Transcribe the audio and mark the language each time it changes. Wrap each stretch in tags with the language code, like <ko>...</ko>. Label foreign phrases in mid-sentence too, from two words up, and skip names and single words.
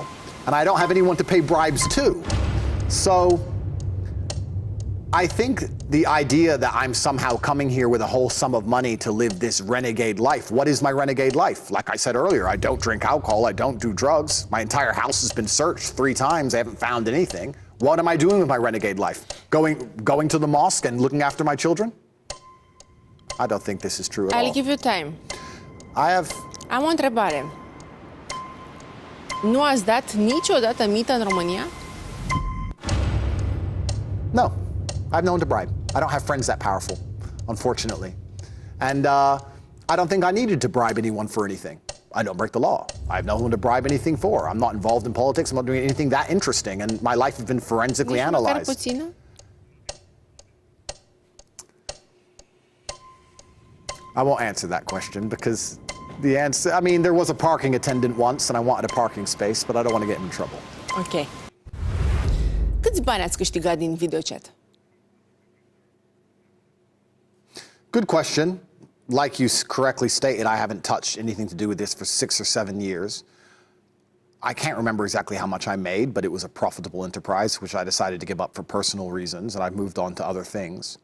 <en>And I don't have anyone to pay bribes to. So I think the idea that I'm somehow coming here with a whole sum of money to live this renegade life. What is my renegade life? Like I said earlier, I don't drink alcohol. I don't do drugs. My entire house has been searched 3 times. I haven't found anything. What am I doing with my renegade life? Going to the mosque and looking after my children? I don't think this is true at I'll all. give you time.</en> <ro>Am o întrebare. Nu ați dat niciodată mită în România?</ro> <en>No, I've known to bribe. I don't have friends that powerful, unfortunately. And I don't think I needed to bribe anyone for anything. I don't break the law. I have no one to bribe anything for. I'm not involved in politics. I'm not doing anything that interesting. And my life has been forensically</en> <ro>Nici măcar</ro> <en>analyzed.</en> <ro>puțină?</ro> <en>I won't answer that question because the answer, I mean, there was a parking attendant once and I wanted a parking space, but I don't want to get in trouble. Ok.</en> <ro>Câți bani ați câștigat din videochat?</ro> <en>Good question. Like you correctly stated, I haven't touched anything to do with this for 6 or 7 years. I can't remember exactly how much I made, but it was a profitable enterprise, which I decided to give up for personal reasons, and I've moved on to other things.</en>